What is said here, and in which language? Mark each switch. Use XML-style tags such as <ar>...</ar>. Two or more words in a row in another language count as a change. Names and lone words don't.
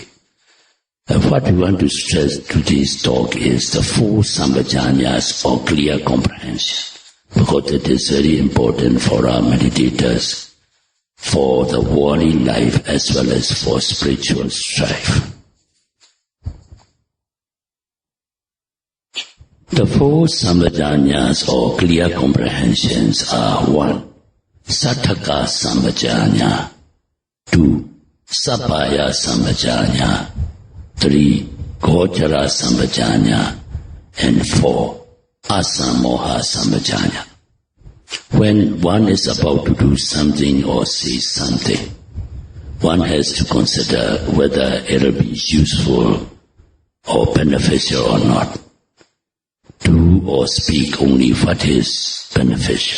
<en>What we want to stress today's talk is the 4 sambhajanyas or clear comprehension, because it is very important for our meditators for the worldly life as well as for spiritual strife. The four sambhajanyas or clear comprehensions are 1.</en> <pi>Sattaka sambhajanya, 2. Sappaya sambhajanya, 3. Gochara sambhajanya, and 4. Asamoha sambhajanya.</pi> <en>When one is about to do something or say something, one has to consider whether it will be useful or beneficial or not. Do or speak only what is beneficial.</en>